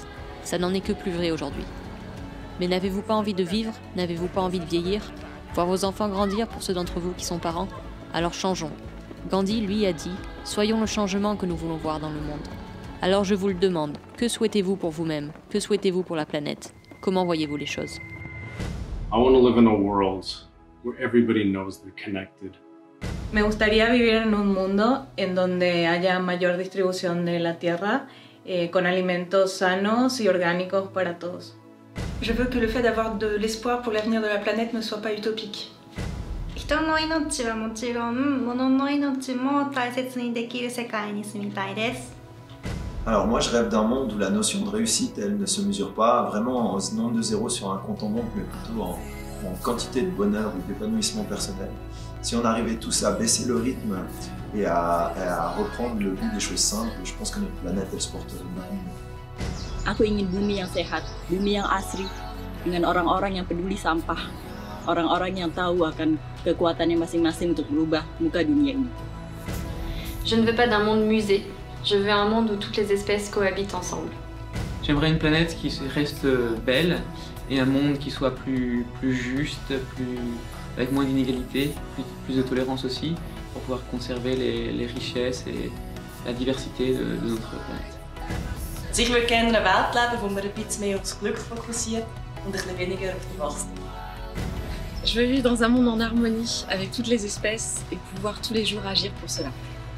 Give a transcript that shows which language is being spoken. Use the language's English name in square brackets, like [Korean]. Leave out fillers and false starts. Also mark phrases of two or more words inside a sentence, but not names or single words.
[French] Ça n'en est que plus vrai aujourd'hui. Mais n'avez-vous pas envie de vivre? N'avez-vous pas envie de vieillir? Voir vos enfants grandir pour ceux d'entre vous qui sont parents? Alors changeons. Gandhi, lui, a dit « Soyons le changement que nous voulons voir dans le monde ». Alors je vous le demande, que souhaitez-vous pour vous-même? Que souhaitez-vous pour la planète? Comment voyez-vous les choses? [English] I want to live in a world where everybody knows they're connected. [Spanish] Me gustaría vivir en un mundo en donde haya mayor distribución de la tierra, con alimentos sanos y orgánicos para todos. [French] Je veux que le fait d'avoir de l'espoir pour l'avenir de la planète ne soit pas utopique. [Japanese] 人の命はもちろん、物の命も大切にできる世界に住みたいです。 [French] Alors moi je rêve d'un monde où la notion de réussite elle ne se mesure pas vraiment en nombre de zéros sur un compte en banque mais plutôt en quantité de bonheur ou d'épanouissement personnel. Si on arrivait tous à baisser le rythme et à reprendre le goût des choses simples, je pense que notre planète elle se porterait beaucoup mieux. [Indonesian] Aku ingin bumi yang sehat, bumi yang asri, dengan orang-orang yang peduli sampah, orang-orang yang tahu akan kekuatannya masing-masing untuk merubah muka dunia ini. [French] Je ne veux pas d'un monde musée, je veux un monde où toutes les espèces cohabitent ensemble. J'aimerais une planète qui reste belle et un monde qui soit plus juste, avec moins d'inégalités, plus de tolérance aussi, pour pouvoir conserver les richesses et la diversité de notre planète. [German] Ich würde gerne eine Welt leben, wo man ein bisschen mehr aufs Glück fokussiert und ein bisschen weniger auf die Wachstum. [French] Je veux vivre dans un monde en harmonie avec toutes les espèces et pouvoir tous les jours agir pour cela.